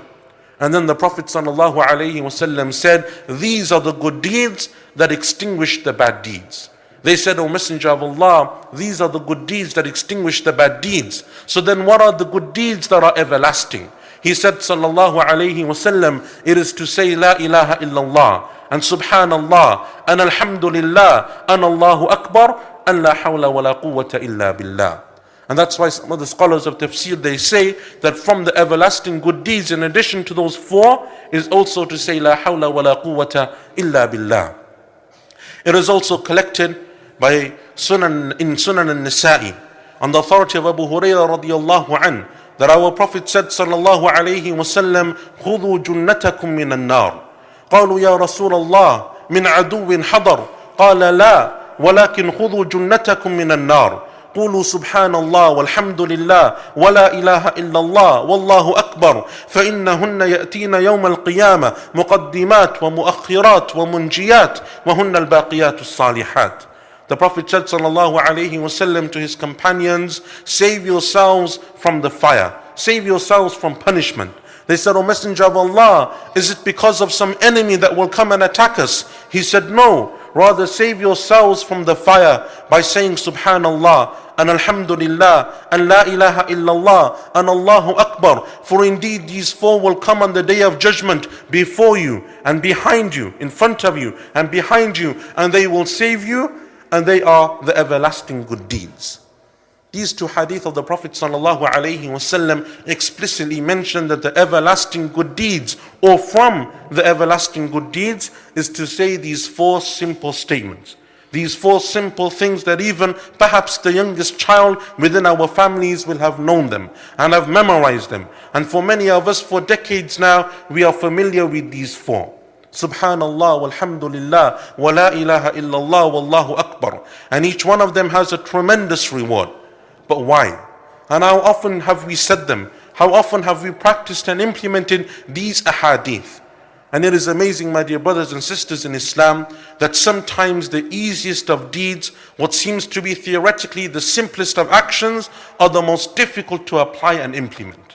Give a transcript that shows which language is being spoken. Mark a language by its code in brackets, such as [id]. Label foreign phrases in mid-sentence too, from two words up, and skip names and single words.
[en] And then the Prophet ﷺ said, these are the good deeds that extinguish the bad deeds. They said, O Messenger of Allah, these are the good deeds that extinguish the bad deeds. So then what are the good deeds that are everlasting? He said, [ar] صلى الله عليه وسلم, [en] it is to say [ar] لا إله إلا الله, [en] and Subhanallah, and Alhamdulillah, and [ar] الله أكبر, [en] and [ar] لا حول ولا قوة إلا بالله. [en] And that's why some of the scholars of tafsir, they say that from the everlasting good deeds, in addition to those 4, is also to say [ar] لا حول ولا قوة إلا بالله. [en] It is also collected by Sunan al-Nisa'i, on the authority of Abu Hurairah [ar] رضي الله عن, [en] that our Prophet said [ar] صلى الله عليه وسلم, خُذُوا جُنَّتَكُم مِّنَ النَّارِ. قالوا يا رسول الله من عدو حضر قال لا ولكن خذوا جنتكم من النار قولوا سبحان الله والحمد لله ولا إله إلا الله والله أكبر فإنهن يأتين يوم القيامة مقدمات ومؤخرات ومنجيات وهن الباقيات الصالحات. [en] The Prophet said [ar] صلى الله عليه وسلم [en] to his companions, save yourselves from the fire, save yourselves from punishment. They said, O Messenger of Allah, is it because of some enemy that will come and attack us? He said, no, rather save yourselves from the fire by saying Subhanallah and Alhamdulillah and [ar] لا إله إلا الله [en] and [ar] الله أكبر. [en] For indeed these four will come on the day of judgment before you and behind you, in front of you and behind you, and they will save you, and they are the everlasting good deeds. These two hadith of the Prophet ﷺ explicitly mention that the everlasting good deeds, or from the everlasting good deeds, is to say these four simple statements. These four simple things that even perhaps the youngest child within our families will have known them and have memorized them. And for many of us, for decades now, we are familiar with these four. [ar] سبحان الله والحمد لله ولا إله إلا الله والله أكبر. [en] And each one of them has a tremendous reward. But why? And how often have we said them? How often have we practiced and implemented these ahadith? And it is amazing, my dear brothers and sisters in Islam, that sometimes the easiest of deeds, what seems to be theoretically the simplest of actions, are the most difficult to apply and implement.